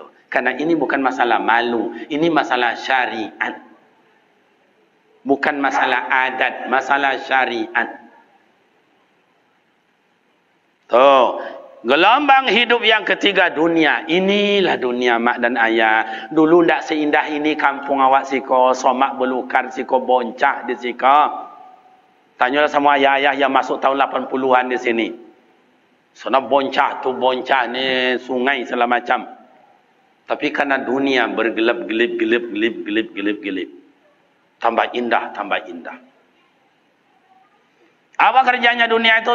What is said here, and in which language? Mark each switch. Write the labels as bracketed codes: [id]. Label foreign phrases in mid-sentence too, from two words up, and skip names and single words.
[id] Karena ini bukan masalah malu, ini masalah syariat. Bukan masalah adat, masalah syariat. Tuh, gelombang hidup yang ketiga dunia. Inilah dunia mak dan ayah. [min] Dulu ndak seindah ini kampung awak siko, somak belukar siko boncah di siko. [id] Tanyalah sama ayah-ayah yang masuk tahun 80-an di sini. [min] Sana boncah tu boncah ni sungai segala macam. [id] Tapi karena dunia bergelap-gelip. Tambah indah. Apa kerjanya dunia itu?